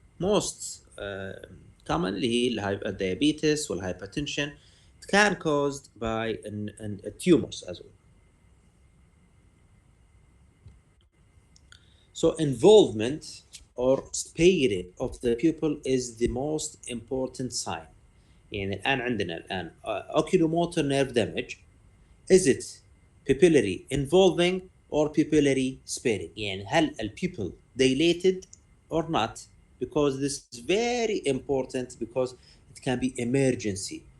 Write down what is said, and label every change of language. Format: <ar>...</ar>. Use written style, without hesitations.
<en>Most commonly diabetes or hypertension. It can caused by tumors as well. So involvement or sparing of the pupil is the most important sign.</en> <ar>يعني الآن عندنا الآن</ar> <en>oculomotor nerve damage. Is it pupillary involving or pupillary sparing؟</en> <ar>يعني هل</ar> <en>الpupil dilated or not? Because this is very important because it can be emergency.</en>